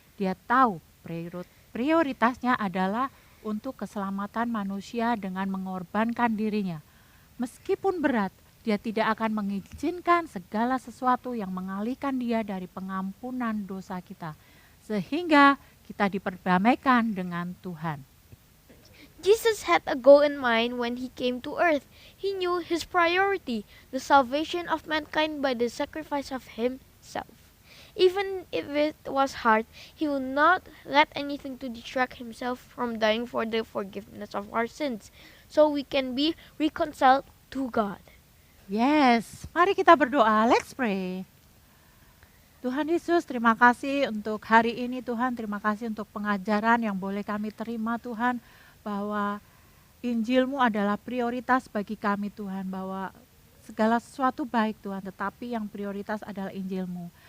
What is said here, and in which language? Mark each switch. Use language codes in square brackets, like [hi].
[id] Dia tahu prioritasnya adalah untuk keselamatan manusia dengan mengorbankan dirinya. Meskipun berat, dia tidak akan mengizinkan segala sesuatu yang mengalihkan dia dari pengampunan dosa kita. Sehingga kita diperdamaikan dengan Tuhan. [en] Jesus had a goal in mind when he came to earth. He knew his priority, the salvation of mankind by the sacrifice of himself. Even if it was hard, he will not let anything to distract himself from dying for the forgiveness of our sins, so we can be reconciled to God. [id] Yes, mari kita berdoa. [en] Let's pray. [id] Tuhan Yesus, terima kasih untuk hari ini Tuhan. Terima kasih untuk pengajaran yang boleh kami terima Tuhan. Bahwa Injil-Mu adalah prioritas bagi kami Tuhan. Bahwa segala sesuatu baik Tuhan, tetapi yang prioritas adalah Injil-Mu.